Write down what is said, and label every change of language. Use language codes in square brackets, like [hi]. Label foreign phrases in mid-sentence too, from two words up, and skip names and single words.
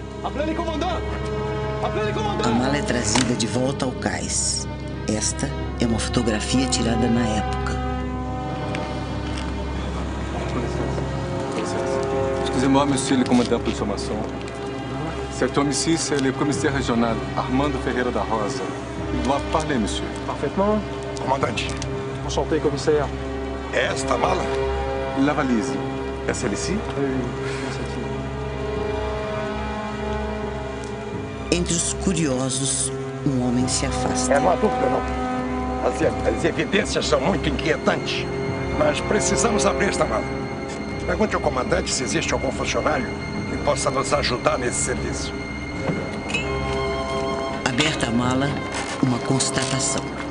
[fr] Appelez les commandants! Appelez les commandants! [pt] A mala é trazida de volta ao cais. Esta é uma fotografia tirada na época. [fr] Excusez-moi, monsieur le commandant pour l'information. Cet homme ici, c'est le commissaire régional, Armando Ferreira da Rosa. Il doit parler, monsieur. Parfaitement. [pt] Comandante, [fr] Enchanté, commissaire. [pt] é esta a mala? [fr] La valise. É celle-ci? [pt] Entre os curiosos, um homem se afasta. Não há dúvida, não. As evidências são muito inquietantes, mas precisamos abrir esta mala. Pergunte ao comandante se existe algum funcionário que possa nos ajudar nesse serviço. Aberta a mala, uma constatação.